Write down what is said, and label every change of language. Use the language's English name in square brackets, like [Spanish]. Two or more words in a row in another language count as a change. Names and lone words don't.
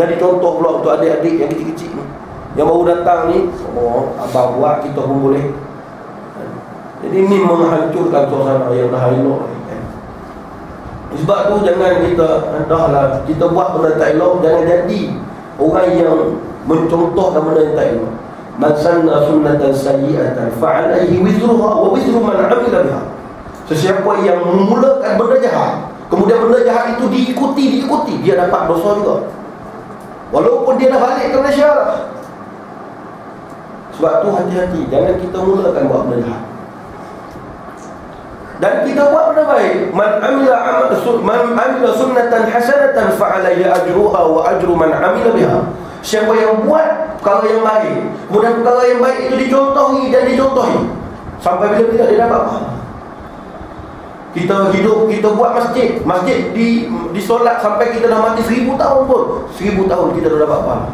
[Malay] Jadi contoh pula untuk adik-adik yang kecil-kecil ni, yang baru datang ni, abang buat, kita pun boleh. Jadi ini menghancurkan suasana yang dah elok kan. Sebab tu jangan kita, dah kita buat benda tak elok, jangan jadi orang yang mencontohkan benda yang tak elok. [Arabic] من سن سنة سيئة فعليه وزرها و وزر من عمل بها. [Malay] Sesiapa yang memulakan benda jahat, kemudian benda jahat itu diikuti, dia dapat dosa juga, walaupun dia dah balik ke Malaysia. Sebab tu hati-hati, jangan kita mulakan buat benda jahat. Dan kita buat benda baik. [Arabic] من عمل سنة حسنة فعليه أجرها و أجر من عمل بها. [Malay] Siapa yang buat perkara yang baik, kemudian perkara yang baik itu dicontohi dan dicontohi, sampai bila-bila dia dapat pahala. Kita hidup, kita buat masjid disolat sampai kita dah mati 1000 tahun pun, 1000 tahun kita dah dapat pahala.